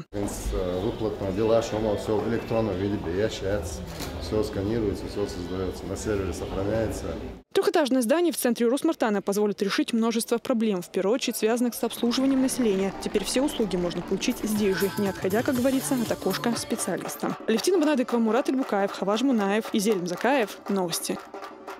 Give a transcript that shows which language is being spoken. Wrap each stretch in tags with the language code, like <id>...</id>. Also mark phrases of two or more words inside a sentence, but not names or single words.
<ru>Выплатные дела, все в электронном виде приезжается, все сканируется, все создается, на сервере сохраняется. Трехэтажное здание в центре Урус-Мартана позволит решить множество проблем, в первую очередь связанных с обслуживанием населения. Теперь все услуги можно получить здесь же, не отходя, как говорится, от окошка специалиста. Алевтина Банадыкова, Мурат Ильбукаев, Хаваж Мунаев и Зелим Закаев. Новости.</ru>